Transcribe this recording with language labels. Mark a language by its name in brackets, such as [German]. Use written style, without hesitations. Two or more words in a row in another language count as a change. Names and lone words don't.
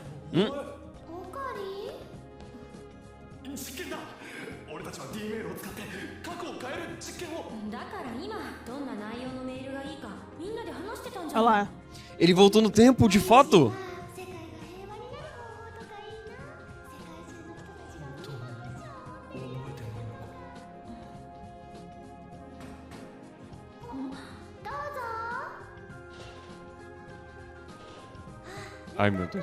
[Japanese] んオカリ実験だ。俺たちは D メールを使って過去を変える実験を。だから今どんな内容のメールがいいかみんなで話してたんじゃ [Portuguese] Olha [Japanese] ない [Portuguese] lá. Ele voltou no tempo, de fato. [Japanese] 世界が平和になる方法とかいいな。世界中の人たちが覚えてないのか。どうぞ。 [Portuguese] Ai, meu Deus.